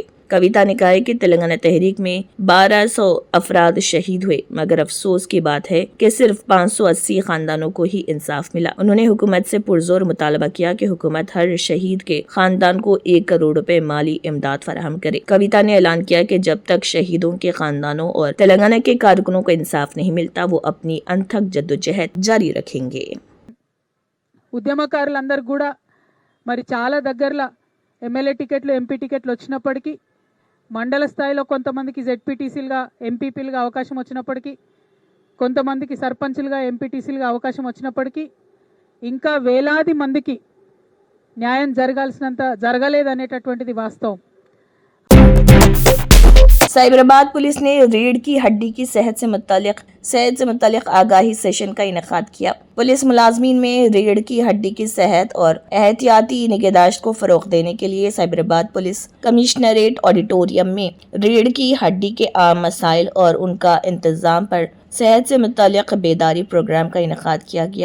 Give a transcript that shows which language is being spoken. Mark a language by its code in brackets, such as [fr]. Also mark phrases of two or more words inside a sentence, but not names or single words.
[ur] کویتا نے کہا کہ تلنگانہ تحریک میں 1200 افراد شہید ہوئے، مگر افسوس کی بات ہے کہ صرف 580 خاندانوں کو ہی انصاف ملا۔ انہوں نے حکومت سے پرزور مطالبہ کیا کہ حکومت ہر شہید کے خاندان کو 1 کروڑ روپے مالی امداد فراہم کرے۔ کویتا نے اعلان کیا کہ جب تک شہیدوں کے خاندانوں اور تلنگانہ کے کارکنوں کو انصاف نہیں ملتا، وہ اپنی انتھک جدوجہد جاری رکھیں گے۔ [te] ఉద్యమకారులందరూ కూడా మరి చాలా దగ్గరలో ఎమ్మెల్యే టికెట్లు, ఎంపీ టికెట్లు వచ్చినప్పటికీ, మండల స్థాయిలో కొంతమందికి జెడ్పీటీసీలుగా, ఎంపీపీలుగా అవకాశం వచ్చినప్పటికీ, కొంతమందికి సర్పంచులుగా, ఎంపీటీసీలుగా అవకాశం వచ్చినప్పటికీ, ఇంకా వేలాది మందికి న్యాయం జరగలేదనేటటువంటిది వాస్తవం। [ur] سائبرآباد پولیس نے ریڑھ کی ہڈی کی صحت سے متعلق آگاہی سیشن کا انعقاد کیا۔ پولیس ملازمین میں ریڑھ کی ہڈی کی صحت اور احتیاطی نگہداشت کو فروغ دینے کے لیے سائبرآباد پولیس کمشنریٹ آڈیٹوریم میں ریڑھ کی ہڈی کے عام مسائل اور ان کا انتظام پر صحت سے متعلق بیداری پروگرام کا انعقاد کیا گیا۔